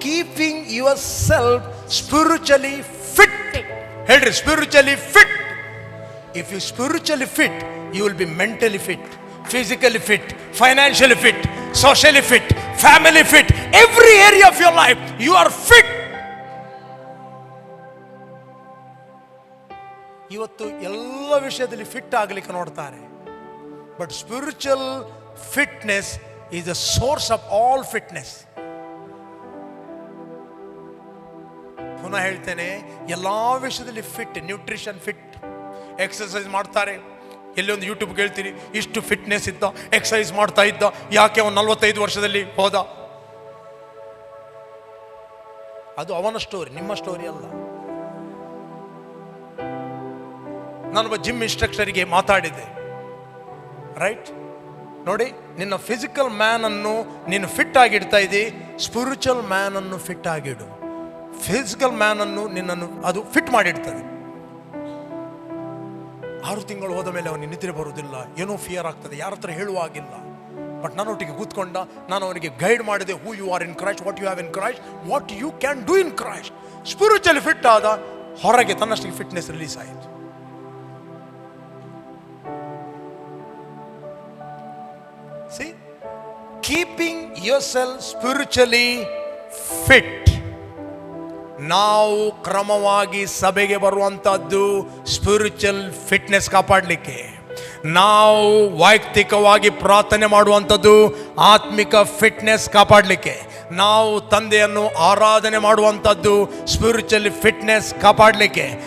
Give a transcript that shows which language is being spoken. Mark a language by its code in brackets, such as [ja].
[en] Keeping yourself spiritually fit. [kn] ಹೇಳ್ರಿ, [en] spiritually fit. If you spiritually fit, you will be mentally fit, physically fit, financially fit, socially fit, family fit. Every area of your life you are fit. [kn] ಇವತ್ತು ಎಲ್ಲ ವಿಷಯದಲ್ಲಿ fit ಆಗಲಿಕ್ಕೆ ನೋಡ್ತಾರೆ. [en] But spiritual fitness is the source of all fitness. [kn] ಪುನಃ ಹೇಳ್ತೇನೆ, ಎಲ್ಲಾ ವಿಷಯದಲ್ಲಿ fit. Nutrition fit, exercise ಮಾಡ್ತಾರೆ. ಎಲ್ಲಿ ಒಂದು ಯೂಟ್ಯೂಬ್ ಕೇಳ್ತೀರಿ, ಇಷ್ಟು ಫಿಟ್ನೆಸ್ ಇದ್ದ, ಎಕ್ಸರ್ಸೈಸ್ ಮಾಡ್ತಾ ಇದ್ದ, ಯಾಕೆ ಅವನು 45 ವರ್ಷದಲ್ಲಿ ಹೋದ? ಅದು ಅವನ ಸ್ಟೋರಿ, ನಿಮ್ಮ ಸ್ಟೋರಿ ಅಲ್ಲ. ನಾನೊಬ್ಬ ಜಿಮ್ ಇನ್ಸ್ಟ್ರಕ್ಟರಿಗೆ ಮಾತಾಡಿದ್ದೆ. ರೈಟ್, ನೋಡಿ, ನಿನ್ನ ಫಿಸಿಕಲ್ ಮ್ಯಾನ್ ಅನ್ನು ನೀನು ಫಿಟ್ ಆಗಿಡ್ತಾ ಇದ್ದಿ, ಸ್ಪಿರಿಚುವಲ್ ಮ್ಯಾನ್ ಅನ್ನು ಫಿಟ್ ಆಗಿಡು. ಫಿಸಿಕಲ್ ಮ್ಯಾನ್ ಅನ್ನು ನಿನ್ನನ್ನು ಅದು ಫಿಟ್ ಮಾಡಿಡ್ತದೆ. 6 ತಿಂಗಳು ಹೋದ ಮೇಲೆ ಅವನಿಗೆ ನಿದ್ರೆ ಬರುವುದಿಲ್ಲ, ಏನೋ ಫಿಯರ್ ಆಗ್ತದೆ, ಯಾರ ಹತ್ರ ಹೇಳುವಾಗಿಲ್ಲ. ಬಟ್ ನನ್ನೊಟ್ಟಿಗೆ ಕೂತ್ಕೊಂಡ, ನಾನು ಅವನಿಗೆ ಗೈಡ್ ಮಾಡಿದೆ. [en] Who you are in Christ, what you have in Christ, what you can do in Christ. [kn] Spiritually fit ಆದ, ಹೊರಗೆ ತನ್ನಷ್ಟಿಗೆ ಫಿಟ್ನೆಸ್ ರಿಲೀಸ್ ಆಯಿತು. [en] See, keeping yourself spiritually fit. [kn] ನಾವು ಕ್ರಮವಾಗಿ ಸಭೆಗೆ ಬರುವಂತದ್ದು ಸ್ಪಿರಿಚುವಲ್ ಫಿಟ್ನೆಸ್ ಕಾಪಾಡಲಿಕ್ಕೆ. ನಾವು ವೈಯಕ್ತಿಕವಾಗಿ ಪ್ರಾರ್ಥನೆ ಮಾಡುವಂಥದ್ದು ಆತ್ಮಿಕ ಫಿಟ್ನೆಸ್ ಕಾಪಾಡಲಿಕ್ಕೆ. ನಾವು ತಂದೆಯನ್ನು ಆರಾಧನೆ ಮಾಡುವಂಥದ್ದು ಸ್ಪಿರಿಚುವಲ್ ಫಿಟ್ನೆಸ್ ಕಾಪಾಡಲಿಕ್ಕೆ.